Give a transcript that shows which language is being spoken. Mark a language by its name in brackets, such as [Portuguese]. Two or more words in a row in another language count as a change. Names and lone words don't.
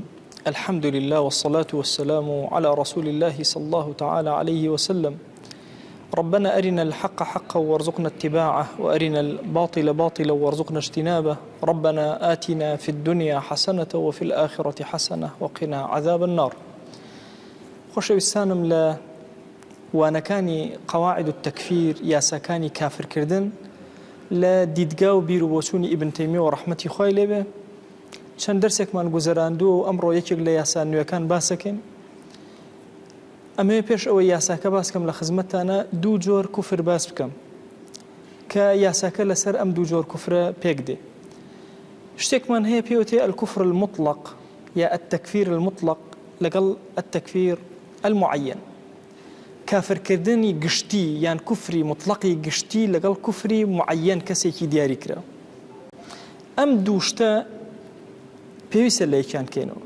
[Arabic] الحمد لله والصلاة والسلام على رسول الله صلى الله تعالى عليه وسلم. ربنا أرنا الحق حقا وارزقنا اتباعه، وأرنا الباطل باطلا وارزقنا اجتنابه. ربنا آتنا في الدنيا حسنة وفي الآخرة حسنة وقنا عذاب النار. [Central Kurdish] خۆشەویستانم لە وانەکانی [Arabic] قواعد التەکفیر [Central Kurdish] یاساکانی کافرکردن لە دیدگا و بیر و بۆچوونی ئیبن تەیمیە و ڕەحمەتی خوای لێبێ چەند دەرسێکمان گوزەراندووە و ئەمڕۆ یەکێک لە یاسا نوێەکان باسەکەین. ئەمێ پێش ئەوەی یاساکە باسکەم لە خزمەتتانە دوو جۆر کوفر باس بکەم کە یاساکە لەسەر ئەم دوو جۆر کوفرە پێک دێ. شتێکمان هەیە پێوتێ [Arabic] الكفر المطلق [Central Kurdish] یا [Arabic] التەکفیر المطلق [Central Kurdish] لەگەڵ [Arabic] التەکفیر المعين. [Central Kurdish] کافرکردنی گشتی یان کوفری مطلقی گشتی لەگەڵ کوفری معین کەسێکی دیاری کرا. ئەم دوو شتە پێویستە لە یەکیان بکەینەوە.